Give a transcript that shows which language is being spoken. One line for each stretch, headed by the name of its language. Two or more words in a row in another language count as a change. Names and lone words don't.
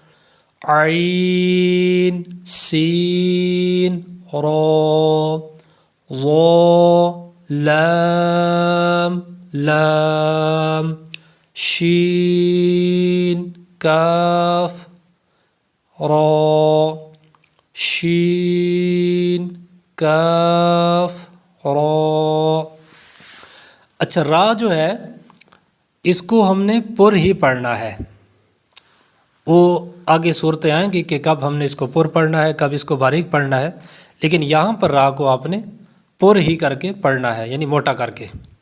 Urdu: عین سین را، ضا لام لام، شین کاف را، شین کاف را۔ اچھا، را جو ہے اس کو ہم نے پر ہی پڑھنا ہے، وہ آگے صورتیں آئیں گی کہ کب ہم نے اس کو پر پڑھنا ہے، کب اس کو باریک پڑھنا ہے، لیکن یہاں پر را کو آپ نے پر ہی کر کے پڑھنا ہے، یعنی موٹا کر کے۔